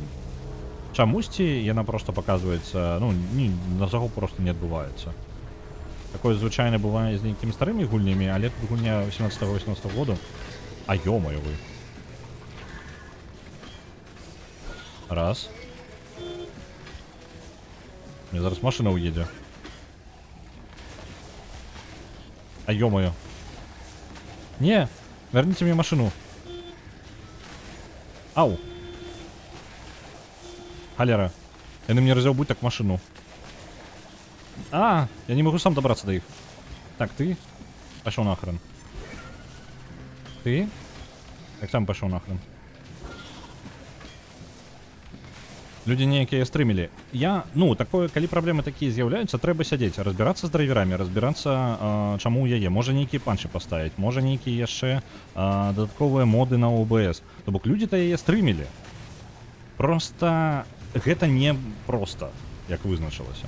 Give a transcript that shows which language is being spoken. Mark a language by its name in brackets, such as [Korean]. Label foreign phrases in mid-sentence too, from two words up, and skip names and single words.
[Belarusian] Чамусьці яна проста паказваецца, ну, на захоп просто не адбываецца. Такое звычайна бывае з нейкімі старымі гульнямі, але тут гульня 17-18 году. [Russian] А ё-моё вы. Раз. [Belarusian] Мне зараз машина уедзе. [Russian] А ё-моё. Не, верните мне машину. Ау. Холера. Яны мне разъёбуть так машину. А, я не могу сам добраться до их. Так, ты? Пошел нахрен. Ты? Так сам пошел нахрен. Люди некие стрымілі. [Belarusian] Ну, такое, калі праблемы такія з'яўляюцца, трэба сядзець, разбірацца з драйверамі, разбірацца, чаму ў яе. Можа нейкія панчы паставіць, можа нейкія яшчэ дадатковыя моды на OBS. То бок людзі-то яе стрымілі. Проста гэта не проста, як вызначылася.